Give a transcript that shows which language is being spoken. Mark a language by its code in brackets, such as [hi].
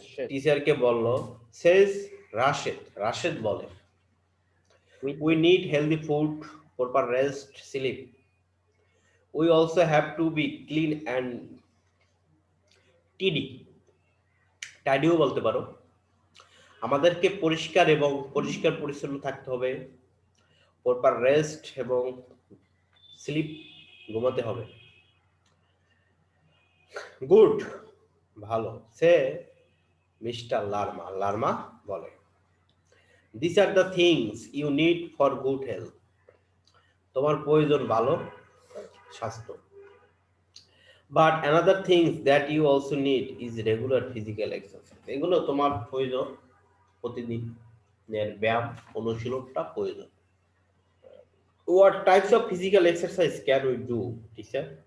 [bn] টিচারকে বলল, [en] says Rashed [bn] বলে, [en] we need healthy food, proper rest, sleep. We also have to be clean and tidy [bn] বলতে পারো। আমাদেরকে পরিষ্কার পরিচ্ছন্ন থাকতে হবে, [en] proper rest [bn] এবং স্লিপ, ঘুমাতে হবে। গুড, ভালো, সে মিস্টার লার্মা বলে। [en] These are the things you need for good health. [bn] তোমার প্রয়োজন ভালো স্বাস্থ্য। [en] But another thing that you also need is regular physical exercise. [bn] এগুলো তোমার প্রয়োজন, প্রতিদিনের ব্যায়াম অনুশীলনটা প্রয়োজন। [en] What types of physical exercise can we do, teacher?